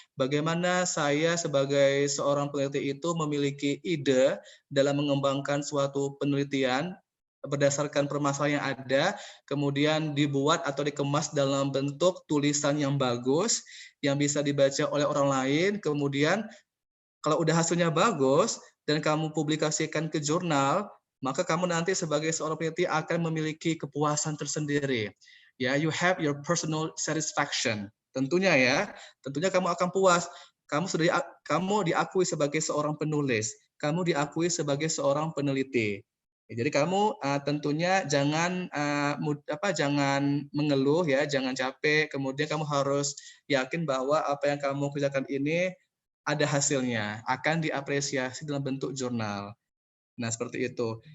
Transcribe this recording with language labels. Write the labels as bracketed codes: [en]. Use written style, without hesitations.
[id] Bagaimana saya sebagai seorang peneliti itu memiliki ide dalam mengembangkan suatu penelitian berdasarkan permasalahan yang ada, kemudian dibuat atau dikemas dalam bentuk tulisan yang bagus, yang bisa dibaca oleh orang lain, kemudian kalau udah hasilnya bagus dan kamu publikasikan ke jurnal, maka kamu nanti sebagai seorang peneliti akan memiliki kepuasan tersendiri. [en] Ya, you have your personal satisfaction. [id] Tentunya ya, tentunya kamu akan puas. Kamu diakui sebagai seorang penulis, kamu diakui sebagai seorang peneliti. Jadi kamu tentunya jangan jangan mengeluh ya, jangan capek. Kemudian kamu harus yakin bahwa apa yang kamu kerjakan ini ada hasilnya, akan diapresiasi dalam bentuk jurnal. Nah, seperti itu.